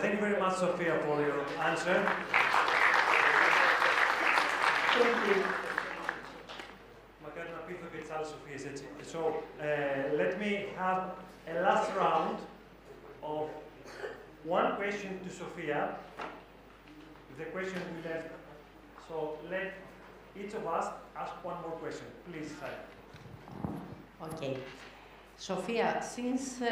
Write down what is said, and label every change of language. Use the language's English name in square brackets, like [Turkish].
[English] Thank you very much, Sophia, for your answer. Thank you. [Greek] Μακάρι να πείθω και τις άλλες Σοφίες, έτσι. [English] So, let me have a last round of one question to Sophia. The question we left. So, let each of us ask one more question. Please, Sarah. Okay. Sophia, since